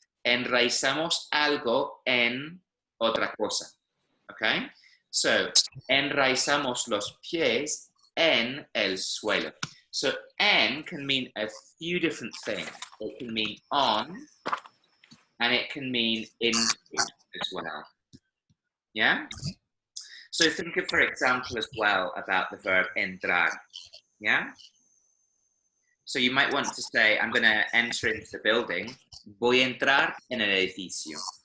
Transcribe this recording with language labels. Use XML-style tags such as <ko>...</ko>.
<es>Enraizamos algo en otra cosa. Okay? So, enraizamos los pies en el suelo.</es> <en>So, en can mean a few different things. It can mean on, and it can mean into as well. Yeah? So think of, for example, as well about the verb entrar. Yeah? So you might want to say, I'm going to enter into the building.</en> <es>Voy a entrar en el edificio.</es>